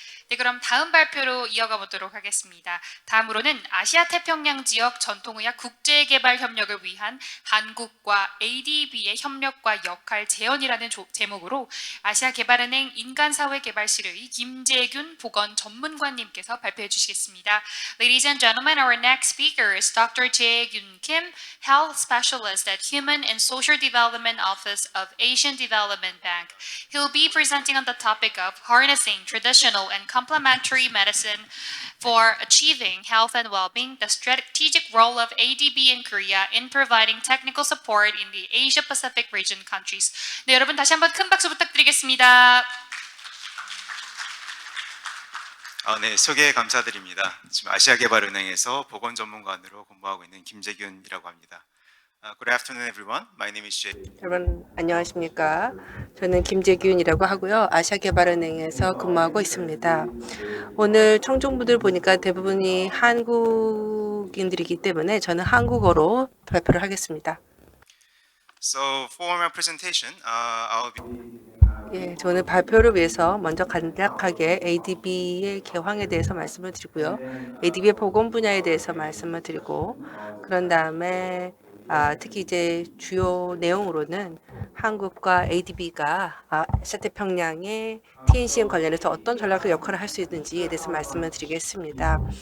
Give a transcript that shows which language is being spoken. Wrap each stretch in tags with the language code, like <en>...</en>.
<ko>네, 그럼 다음 발표로 이어가 보도록 하겠습니다. 다음으로는 아시아 태평양 지역 전통의학 국제개발 협력을 위한 한국과 ADB의 협력과 역할 재현이라는 제목으로 아시아개발은행 인간사회개발실의 김재균 보건 전문관님께서 발표해 주시겠습니다.</ko> <en>Ladies and gentlemen, our next speaker is Dr. Jae-gyun Kim, Health Specialist at Human and Social Development Office of Asian Development Bank. He'll be presenting on the topic of harnessing traditional and complementary medicine for achieving health and well-being, the strategic role of ADB in Korea in providing technical support in the Asia-Pacific region countries.</en> <ko>네, 여러분 다시 한번 큰 박수 부탁드리겠습니다. 네, 소개 감사드립니다. 지금 아시아개발은행에서 보건 전문관으로 근무하고 있는 김재균이라고 합니다.</ko> <en>Good afternoon, everyone. My name is Jay.</en> <ko>여러분 안녕하십니까? 저는 김재균이라고 하고요. 아시아개발은행에서 근무하고 있습니다. 오늘 청중분들 보니까 대부분이 한국인들이기 때문에 저는 한국어로 발표를 하겠습니다.</ko> <en>So for my presentation, I'll be</en> <ko>예, 저는 발표를 위해서 먼저 간략하게 ADB의 개황에 대해서 말씀을 드리고요. ADB의 보건 분야에 대해서 말씀을 드리고 그런 다음에 특히 이제 주요 내용으로는 한국과 ADB가 아시아태평양의 TNCM 관련해서 어떤 전략적 역할을 할 수 있는지에 대해서 말씀을 드리겠습니다.</ko>